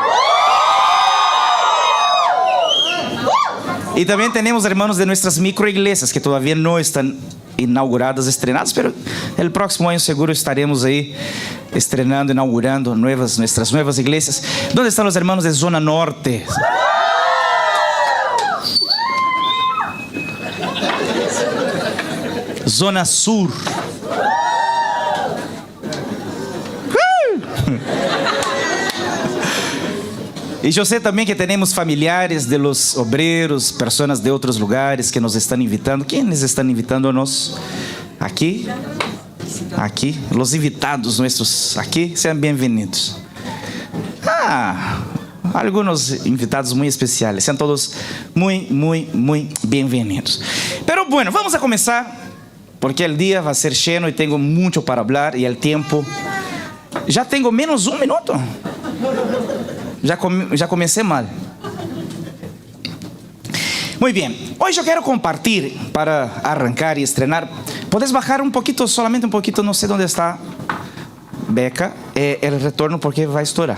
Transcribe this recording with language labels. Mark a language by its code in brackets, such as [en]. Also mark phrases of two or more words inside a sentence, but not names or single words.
[es] Y también tenemos hermanos de nuestras microiglesias que todavía no están inauguradas, estrenadas, pero el próximo año seguro estaremos ahí estrenando, inaugurando nuestras nuevas iglesias. ¿Dónde están los hermanos de Zona Norte? Zona Sur. [pt] E eu sei também que temos familiares [es] de los obreros, [pt] pessoas de outros lugares que nos estão invitando. Quem estão invitando-nos? Aqui? Aqui? Os invitados nossos aqui, sejam bem-vindos. Alguns invitados muito especiais. Sejam todos muito bem-vindos. [es] Pero bueno, [pt] vamos a começar, porque o dia vai ser cheio e tenho muito para falar e o tempo... Já tenho menos um minuto. Já comecei mal. Muito bem. Hoje eu quero compartilhar para arrancar e estrenar. Podes bajar um pouquinho, solamente um pouquinho, não sei onde está Beca, o retorno porque vai estourar.